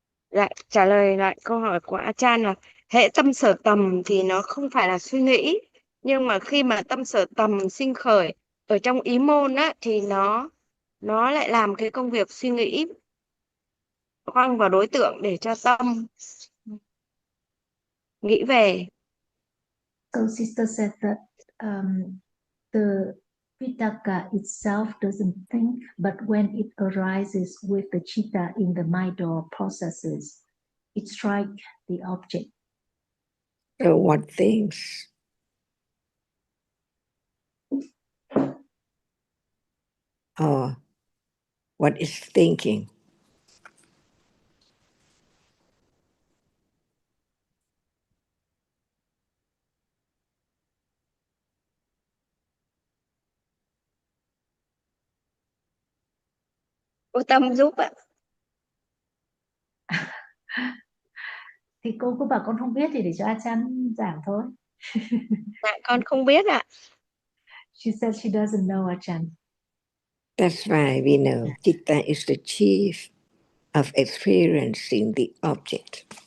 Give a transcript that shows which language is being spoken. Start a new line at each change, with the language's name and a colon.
Vietnamese: Dạ, trả lời lại câu hỏi của Achan là hệ tâm sở tầm thì nó không phải là suy nghĩ, nhưng mà khi mà tâm sở tầm sinh khởi ở trong ý môn á thì nó lại làm cái công việc suy nghĩ khoanh vào đối tượng để cho tâm nghĩ về.
English: So sister said that the Vitaka itself doesn't think, but when it arises with the chitta in the mind or processes, it strikes the object. So what things? Or what is thinking?
Vietnamese: Cô Tâm giúp ạ. Thì cô cứ bảo con không biết thì để cho Achan giảng thôi. Dạ, con không biết ạ.
English: She said she doesn't know, Achan. That's why we know Chitta is the chief of experiencing the object.